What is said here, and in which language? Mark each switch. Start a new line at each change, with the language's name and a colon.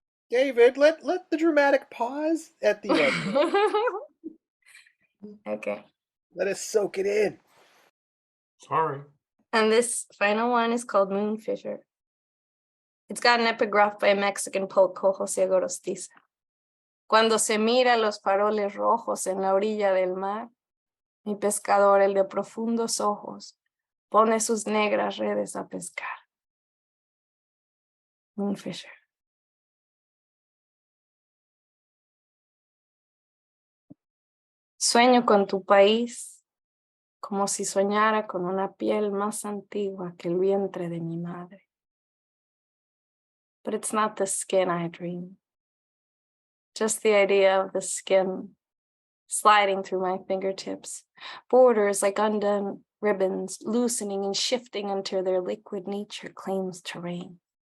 English: David, let the dramatic pause at the end. Okay. Let us soak it in. Sorry. And this final one is called Moonfisher. It's got an epigraph by a Mexican poet called Jose Gorostiza.
Spanish: Cuando se mira los faroles rojos en la orilla del mar, mi pescador, el de profundos ojos, pone sus negras redes a pescar.
English: Moonfisher.
Spanish: Sueño con tu país como si soñara con una piel más antigua que el vientre de mi madre.
English: But it's not the skin I dream. Just the idea of the skin sliding through my fingertips, borders like undone ribbons, loosening and shifting until their liquid nature claims terrain.